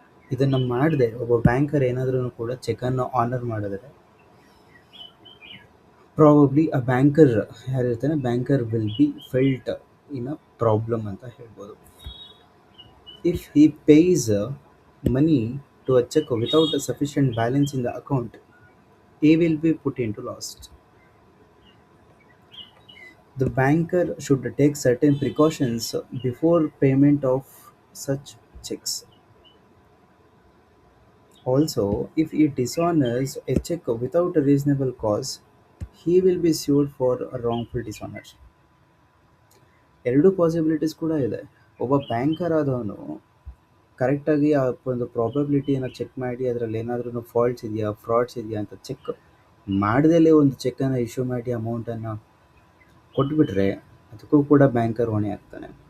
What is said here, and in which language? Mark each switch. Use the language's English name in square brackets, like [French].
[Kannada] ಇದನ್ನು ಮಾಡದೆ ಒಬ್ಬ ಬ್ಯಾಂಕರ್ ಏನಾದ್ರೂ ಕೂಡ ಚೆಕ್ಕನ್ನು ಆನರ್ ಮಾಡಿದ್ರೆ ಪ್ರಾಬಬ್ಲಿ ಆ banker ಯಾರಿರ್ತಾನೆ, [English] banker will be felt in a problem [Kannada] ಅಂತ ಹೇಳ್ಬೋದು. [English] If he pays money to a cheque without a sufficient balance in the account, he will be put into loss. The banker should take certain precautions before payment of such checks. Also, if he dishonors a check without a reasonable cause, he will be sued for a wrongful dishonor. [Kannada] ಎರಡು possibilities ಕೂಡ ಇದೆ. ಒಬ್ಬ banker ಆದವನು ಕರೆಕ್ಟಾಗಿ ಆ ಒಂದು ಪ್ರಾಬಬಿಲಿಟಿಯನ್ನು check ಮಾಡಿ ಅದರಲ್ಲಿ ಏನಾದ್ರೂ ಫಾಲ್ಟ್ಸ್ ಇದೆಯಾ, ಫ್ರಾಡ್ಸ್ ಇದೆಯಾ ಅಂತ ಚೆಕ್ ಮಾಡ್ದಲೇ ಒಂದು ಚೆಕ್ಕನ್ನು ಇಶ್ಯೂ ಮಾಡಿ ಅಮೌಂಟನ್ನು ಕೊಟ್ಬಿಟ್ರೆ ಅದಕ್ಕೂ ಕೂಡ ಬ್ಯಾಂಕರ್ ಹೊಣೆ ಆಗ್ತಾನೆ.